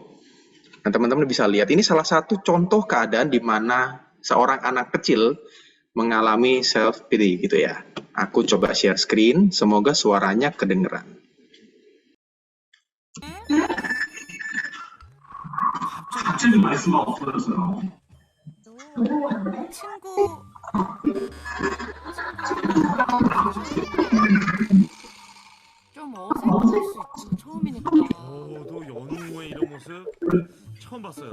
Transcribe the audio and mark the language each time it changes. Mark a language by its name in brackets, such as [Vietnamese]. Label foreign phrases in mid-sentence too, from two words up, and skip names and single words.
[Indonesian] Nah, teman-teman bisa lihat, ini salah satu contoh keadaan di mana seorang anak kecil mengalami self-pity gitu ya. Aku coba [English] share screen, [Indonesian] semoga suaranya kedengeran. [Korean] 오, 친구랑 숙소에 좀 어색할 수 있죠. 처음이니까. 너 연우의 이런 모습 처음 봤어요.